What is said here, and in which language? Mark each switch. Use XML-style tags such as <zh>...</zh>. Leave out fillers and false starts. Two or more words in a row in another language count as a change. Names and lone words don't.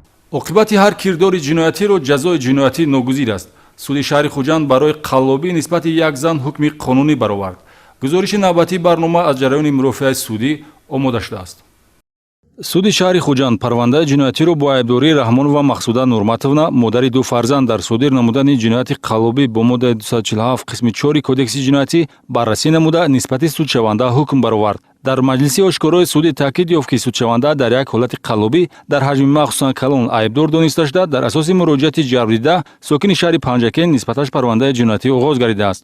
<fa>عاقبت هر کردار جنایتی را جزای جنایتی ناگزیر است. سود شهر خوجند برای قلابی نسبت یک زن حکم قانونی برآورد. گزارش نوبتی برنامه از جریان مرافعه سودی آماده شده است.</fa> <tg>суди шаҳри хуҷанд парвандаи ҷиноятиро бо айбдории раҳмонова мақсуда нурматовна модари ду фарзанд дар содир намудани ҷинояти қаллобӣ бо моддаи 247 қисми 4 кодекси ҷиноятӣ баррасӣ намуда нисбати судшаванда ҳукм баровард. дар маҷлиси ошкорои судӣ таъкид ёфт ки судшаванда дар як ҳолати қаллобӣ дар ҳаҷми махсусан калон айбдор дониста шуда дар асоси муроҷиати ҷарбдида сокини шаҳри Панҷакен нисбаташ парвандаи ҷиноятӣ оғоз гардидааст.</tg>